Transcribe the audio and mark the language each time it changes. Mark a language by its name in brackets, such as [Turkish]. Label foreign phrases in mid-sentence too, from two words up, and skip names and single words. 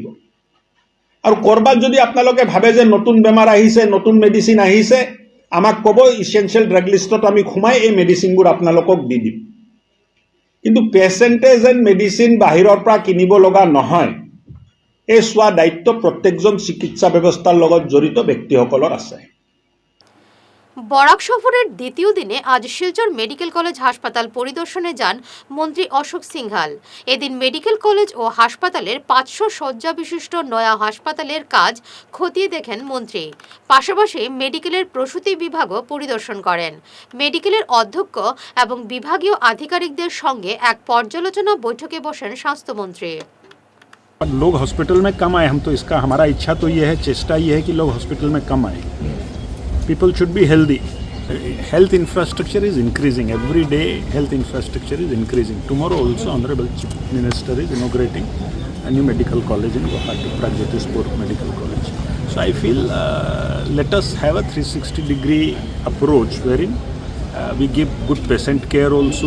[Assamese] আৰু ক'ৰবাত যদি আপোনালোকে ভাবে যে নতুন বেমাৰ আহিছে, নতুন মেডিচিন আহিছে, আমাক ক'ব, [English] essential drug listত [Assamese] আমি সোমাই এই মেডিচিনবোৰ আপোনালোকক দি দিম। কিন্তু পেচেণ্টে যেন মেডিচিন বাহিৰৰ পৰা কিনিব লগা নহয়, এই চোৱা দায়িত্ব প্ৰত্যেকজন চিকিৎসা ব্যৱস্থাৰ লগত জড়িত ব্যক্তিসকলৰ আছে। [Bangla] বরাক সফরের দ্বিতীয় দিনে আজ শিলচর মেডিকেল কলেজ হাসপাতাল পরিদর্শনে যান মন্ত্রী অশোক সিংঘাল। এদিন মেডিকেল কলেজ ও হাসপাতালের 500 শয্যা বিশিষ্ট নয়া হাসপাতালের কাজ খতিয়ে দেখেন মন্ত্রী। পাশাপাশি মেডিকেলের প্রসূতি বিভাগও পরিদর্শন করেন। মেডিকেলের অধ্যক্ষ এবং বিভাগীয় আধিকারিকদের সঙ্গে এক পর্যালোচনা বৈঠকে বসেন স্বাস্থ্যমন্ত্রী। [Hindi] लोग हॉस्पिटल में कम आए, हम तो इसका हमारा इच्छा तो ये है, चेष्टा ये है कि लोग हॉस्पिटल में कम आए। [English] People should be healthy. Health infrastructure is increasing. Every day health infrastructure is increasing. Tomorrow also Honorable Chief Minister is inaugurating a new medical college in Guwahati, Pragjyotispur Medical College. So I feel let us have a 360-degree approach wherein we give good patient care also.